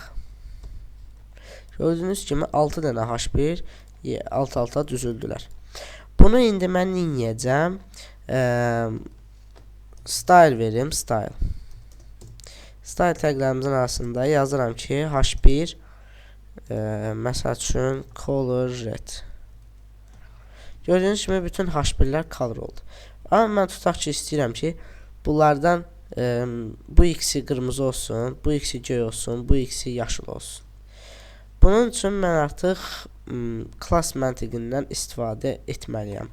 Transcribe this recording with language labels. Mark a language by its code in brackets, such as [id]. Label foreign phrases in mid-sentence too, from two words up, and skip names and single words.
[az] Gördüyünüz kimi 6 dənə H1 alt-alta düzüldülər. Bunu indi mən neyəcəm? Style verim, style. Style təqlərimizin arasında yazıram ki, H1 məsəl üçün [en] color red. [az] Gördüyünüz kimi bütün H1-lər color oldu. Amma mən tutaq ki, istəyirəm ki, bunlardan bu ikisi qırmızı olsun, bu ikisi göy olsun, bu ikisi yaşıl olsun. Bunun üçün mən artıq class məntiqindən istifadə etməliyəm.